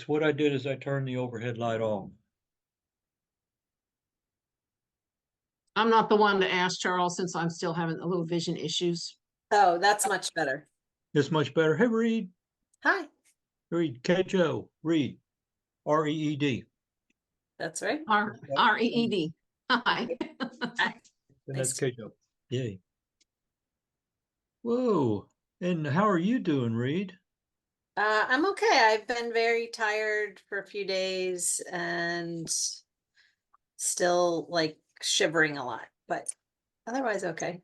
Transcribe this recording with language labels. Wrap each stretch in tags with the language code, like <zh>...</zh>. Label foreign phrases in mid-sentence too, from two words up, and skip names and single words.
<en>What I did is I turned the overhead light off. I'm not the one to ask Charles since I'm still having a little vision issues. Oh, that's much better. This much better. Hey, Reed. Hi, Reed. K-Joe. Reed. R-E-E-D. that's right. R-E-E-D. Hi. Hi. And that's Nice. K-Joe. Yay. Whoa. And how are you doing, Reed? I'm okay. I've been very tired for a few days and still like shivering a lot, but otherwise okay.</en>